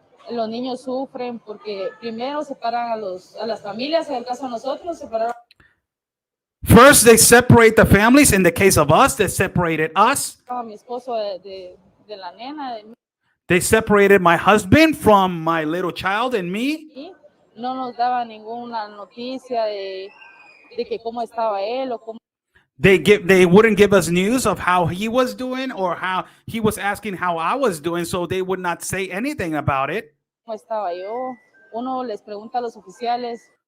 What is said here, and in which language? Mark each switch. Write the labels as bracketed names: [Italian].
[Spanish] Los niños sufren porque primero separan a las familias. En el caso de nosotros, separaron. [English] First, they separate the families. In the case of us, they separated us. [Spanish] A mi esposo de la nena. [English] They separated my husband from my little child and me. [Spanish] No nos daba ninguna noticia de que cómo estaba él o cómo. [English] They wouldn't give us news of how he was doing, or how he was asking how I was doing, so they would not say anything about it. [Spanish] ¿Cómo estaba yo? Uno les pregunta a los oficiales.